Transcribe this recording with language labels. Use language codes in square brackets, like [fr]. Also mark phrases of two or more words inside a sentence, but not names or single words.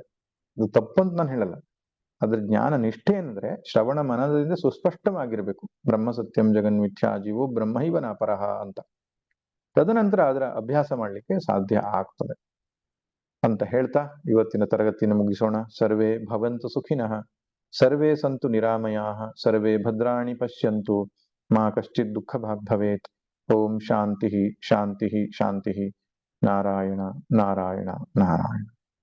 [kn] ಅದು ತಪ್ಪಂತ ನಾನು ಹೇಳಲ್ಲ. ಅದ್ರ ಜ್ಞಾನ ನಿಷ್ಠೆ ಅಂದ್ರೆ ಶ್ರವಣ ಮನದಿಂದ ಸುಸ್ಪಷ್ಟವಾಗಿರ್ಬೇಕು. [sa] ಬ್ರಹ್ಮ ಸತ್ಯಂ ಜಗನ್ ಮಿಥ್ಯಾ ಜೀವೋ ಬ್ರಹ್ಮೈವ ನಾಪರಃ ಅಂತ. [kn] ತದನಂತರ ಅದರ ಅಭ್ಯಾಸ ಮಾಡ್ಲಿಕ್ಕೆ ಸಾಧ್ಯ ಆಗ್ತದೆ ಅಂತ ಹೇಳ್ತಾ ಇವತ್ತಿನ ತರಗತಿಯನ್ನು ಮುಗಿಸೋಣ. [sa] ಸರ್ವೇ ಭವಂತು ಸುಖಿನಃ, ಸರ್ವೇ ಸಂತು ನಿರಾಮಯಾಃ, ಸರ್ವೇ ಭದ್ರಾಣಿ ಪಶ್ಯಂತು, ಮಾ ಕಶ್ಚಿತ್ ದುಃಖ ಭಾಗ್ ಭವೇತ್. ಓಂ ಶಾಂತಿ ಶಾಂತಿ ಶಾಂತಿ. ನಾರಾಯಣ ನಾರಾಯಣ ನಾರಾಯಣ.